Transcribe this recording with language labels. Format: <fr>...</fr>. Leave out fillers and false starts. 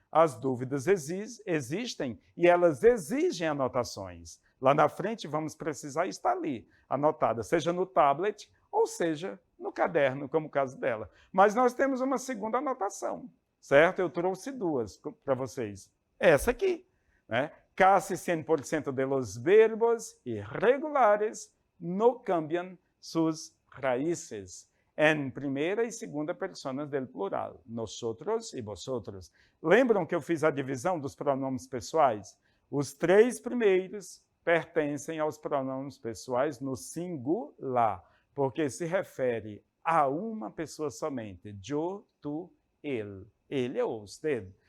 <pt>As dúvidas existem e elas exigem anotações. Lá na frente vamos precisar estar ali, anotada, seja no tablet ou seja no caderno, como o caso dela. Mas nós temos uma segunda anotação, certo? Eu trouxe 2 para vocês. Essa aqui, né?</pt> <es>Casi 100% de los verbos irregulares no cambian sus raíces.</es> <pt>Em primeira e segunda</pt> <es>personas del plural, nosotros e vosotros.</es> <pt>Lembram que eu fiz a divisão dos pronomes pessoais? Os 3 primeiros pertencem aos pronomes pessoais no singular, porque se refere a uma pessoa somente. Eu, tu, ele. Ele ou usted.</pt>